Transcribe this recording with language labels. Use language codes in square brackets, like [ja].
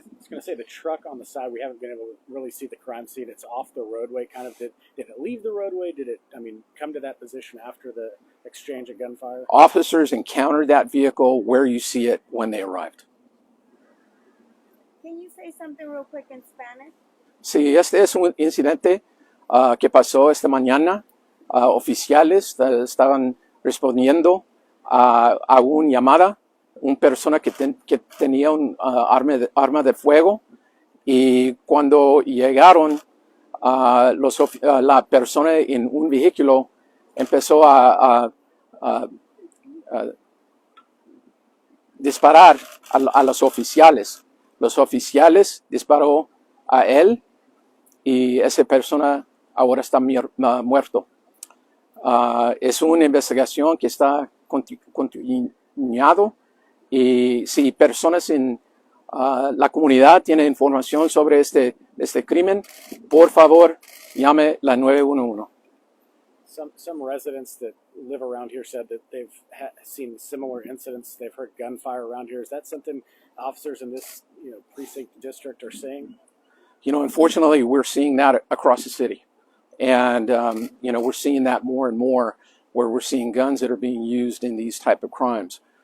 [en] I was going to say the truck on the side, we haven't been able to really see the crime scene. It's off the roadway kind of. Did it leave the roadway? Did it, come to that position after the exchange of gunfire? Officers encountered that vehicle where you see it when they arrived. Can you say something real quick in Spanish? [es] Sí, este es un incidente que pasó esta mañana. Oficiales estaban respondiendo a una llamada, una persona que tenía un arma de fuego, y cuando llegaron la persona en un vehículo empezó a disparar a los oficiales. Los oficiales disparó a él y esa persona ahora está muerto. Es una investigación que está continuando, y si personas en la comunidad tienen información sobre este crimen, por favor llame la 911. [en] Some residents that live around here said that they've seen similar incidents. They've heard gunfire around here. Is that something officers in this precinct district are seeing? Unfortunately, we're seeing that across the city. And, we're seeing that more and more, where we're seeing guns that are being used in these type of crimes.